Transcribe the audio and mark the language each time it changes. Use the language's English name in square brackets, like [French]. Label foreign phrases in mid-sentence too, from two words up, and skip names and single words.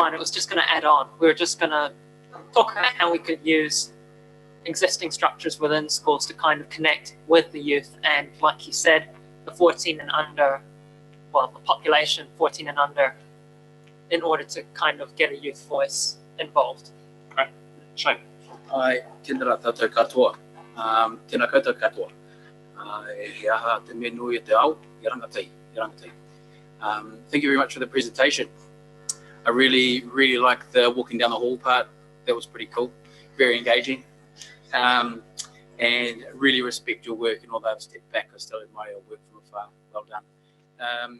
[English] It was just going to add on. We were just going to talk about how we could use existing structures within schools to kind of connect with the youth, and like you said, the 14 and under, well, the population 14 and under, in order to kind of get a youth voice involved. Great. Shane. [Māori] Ai, tēnā tātou katoa. Tēnā koutou katoa. He aha te mea nui e te ao, i rangatei. [English] Thank you very much for the presentation. I really like the walking down the hall part. That was pretty cool, very engaging. And really respect your work, and although I've stepped back, I still admire your work from afar. Well done.